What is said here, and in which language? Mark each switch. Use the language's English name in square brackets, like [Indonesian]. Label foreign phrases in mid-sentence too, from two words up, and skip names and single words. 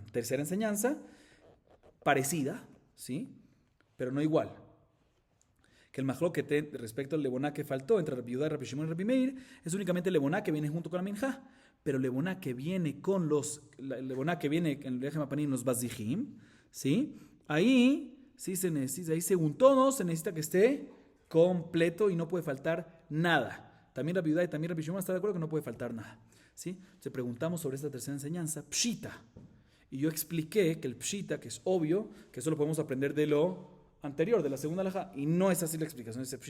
[Spanish] Tercera enseñanza, parecida, ¿sí? Pero no igual. Que el mahloket respecto al leboná que faltó entre Rabbi Yudá, Rabbi Shimon y Rabbi Meir es únicamente leboná que viene junto con la minja. Pero leboná que viene con leboná que viene en el [Hebrew] לחם הפנים, [Spanish] los bazdejim, ¿sí? Ahí sí se necesita, ahí según todos se necesita que esté completo y no puede faltar nada. También Rabbi Yudá y también Rabbi Shimon están de acuerdo que no puede faltar nada, ¿sí? Entonces preguntamos sobre esta tercera enseñanza, pshita. Y yo expliqué que el pshita, que es obvio, que eso lo podemos aprender de lo anterior, de la segunda alajá, y no es así la explicación de pshita.